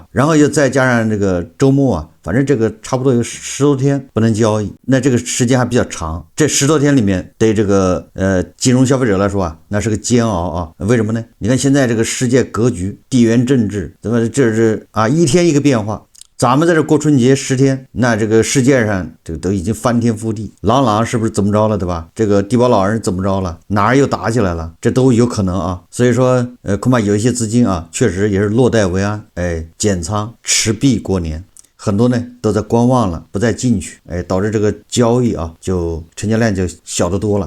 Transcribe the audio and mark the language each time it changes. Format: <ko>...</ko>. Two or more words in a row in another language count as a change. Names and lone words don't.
<zh>然後又再加上這個周末反正這個差不多有10多天不能交易，那這個時間還比較長。這10多天裡面对这個金融消費者來說那是個煎熬為什麼呢？你看現在這個世界格局、地緣政治，怎麼這是一天一個變化。咱們在這過春節10天，那這個世界上這個都已經翻天覆地，朗是不是怎麼着了，对吧？這個地保老人怎麼着了？哪兒又打起來了？這都有可能所以說恐怕有一些資金確實也是落袋為安，減倉持幣過年。很多呢都在觀望了，不再進去，導致這個交易就成交量就小得多了。</zh>